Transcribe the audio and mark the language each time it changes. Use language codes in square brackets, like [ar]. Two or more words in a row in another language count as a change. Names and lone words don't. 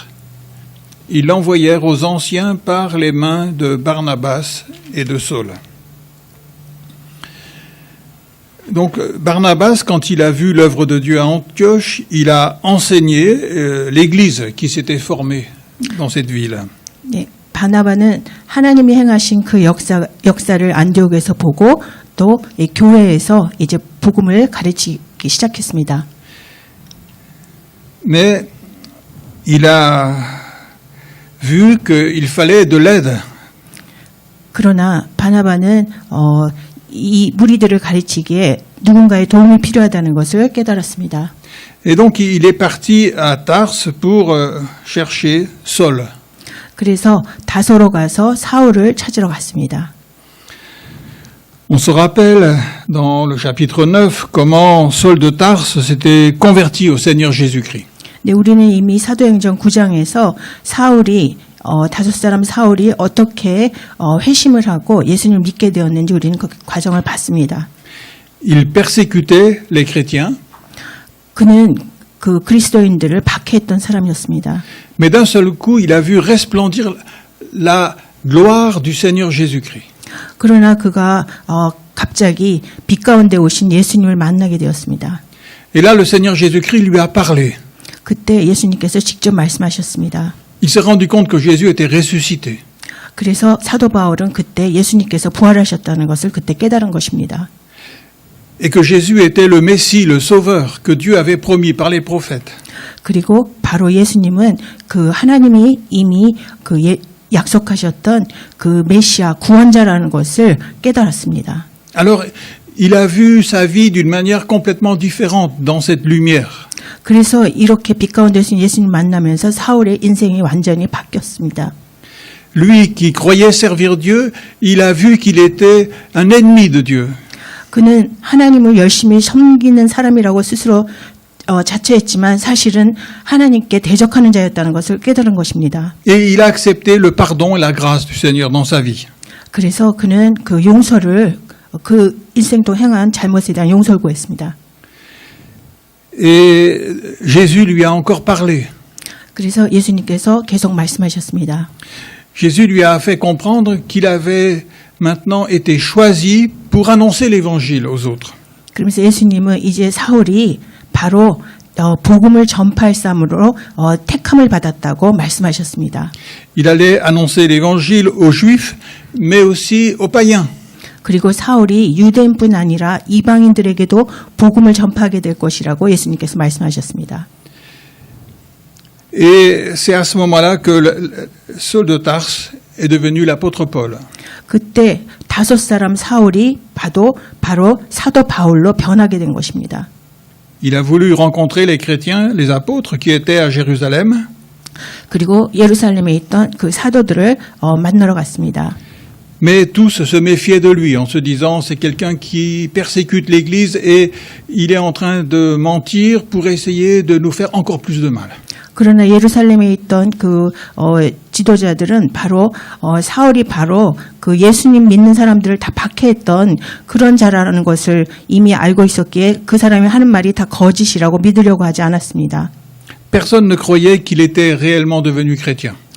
[fr] Ils l'envoyèrent aux anciens par les mains de Barnabas et de Saul. Donc Barnabas, quand il a vu l'œuvre de Dieu à Antioche, il a enseigné l'Église qui s'était formée dans cette ville. [ko] 네, 바나바는 하나님이 행하신 그 역사를 안디옥에서 보고 또 이 교회에서 이제 복음을 가르치기 시작했습니다. [fr] Mais il a vu qu'il fallait de l'aide. [ko] 그러나 바나바는 이 무리들을 가르치기에 누군가의 도움이 필요하다는 것을 깨달았습니다. [fr] Et donc il est parti à Tarse pour chercher Saul. [ko] 그래서 다소로 가서 사울을 찾으러 갔습니다. [fr] On se rappelle dans le chapitre 9 comment Saul de Tarse s'était converti au Seigneur Jésus-Christ. [ko] 네, 우리는 이미 사도행전 9장에서 사울이 다섯 사람 사울이 어떻게 회심을 하고 예수님을 믿게 되었는지 우리는 그 과정을 봤습니다. [fr] Il persécutait les chrétiens. [ko] 그는 그 그리스도인들을 박해했던 사람이었습니다. [fr] Mais d'un seul coup, il a vu resplendir la gloire du Seigneur Jésus-Christ. [ko] 그러나 그가 갑자기 빛 가운데 오신 예수님을 만나게 되었습니다. [fr] Et là, le Seigneur Jésus-Christ lui a parlé. [ko] 그때 예수님께서 직접 말씀하셨습니다. [fr] Il s'est rendu compte que Jésus était ressuscité. [ko] 그래서 사도 바울은 그때 예수님께서 부활하셨다는 것을 그때 깨달은 것입니다. [fr] et que Jésus était le Messie, le Sauveur que Dieu avait promis par les prophètes. [ko] 그리고 바로 예수님은 그 하나님이 이미 약속하셨던 그 메시아 구원자라는 것을 깨달았습니다. [fr] Alors, il a vu sa vie d'une manière complètement différente dans cette lumière. [ko] 그래서 이렇게 빛 가운데서 예수님 만나면서 사울의 인생이 완전히 바뀌었습니다. [fr] Lui qui croyait servir Dieu, il a vu qu'il était un ennemi de Dieu. [ko] 그는 하나님을 열심히 섬기는 사람이라고 스스로 자처했지만 사실은 하나님께 대적하는 자였다는 것을 깨달은 것입니다. [fr] Et il a accepté le pardon et la grâce du Seigneur dans sa vie. [ko] 그래서 그는 그 용서를 그 인생 동 행한 잘못에 대한 용서를 구했습니다. [fr] Et Jésus lui a encore parlé. [ko] 그래서 예수님께서 계속 말씀하셨습니다. [fr] Jésus lui a fait comprendre qu'il avait maintenant été choisi pour annoncer l'évangile aux autres. [ko] 그러면서 예수님은 이제 사울이 바로 복음을 전파할 사람으로 택함을 받았다고 말씀하셨습니다. [fr] Il allait annoncer l'évangile aux Juifs, mais aussi aux païens. [ko] 그리고 사울이 유대인뿐 아니라 이방인들에게도 복음을 전파하게 될 것이라고 예수님께서 말씀하셨습니다. [fr] Et c'est à ce moment-là que Saul de Tarse est devenu l'apôtre Paul. [ko] 그때 5 사울이 바로 사도 바울로 변하게 된 것입니다. [fr] Il a voulu rencontrer les chrétiens, les apôtres qui étaient à Jérusalem. [ko] 그리고 예루살렘에 있던 그 사도들을 만나러 갔습니다. [fr] Mais tous se méfiaient de lui en se disant c'est quelqu'un qui persécute l'Église et il est en train de mentir pour essayer de nous faire encore plus de mal. [ko] 그러나 예루살렘에 있던 그 지도자들은 바로 사울이 바로 그 예수님 믿는 사람들을 다 박해했던 그런 자라는 것을 이미 알고 있었기에 그 사람이 하는 말이 다 거짓이라고 믿으려고 하지 않았습니다. [fr] Personne ne croyait qu'il était réellement devenu chrétien.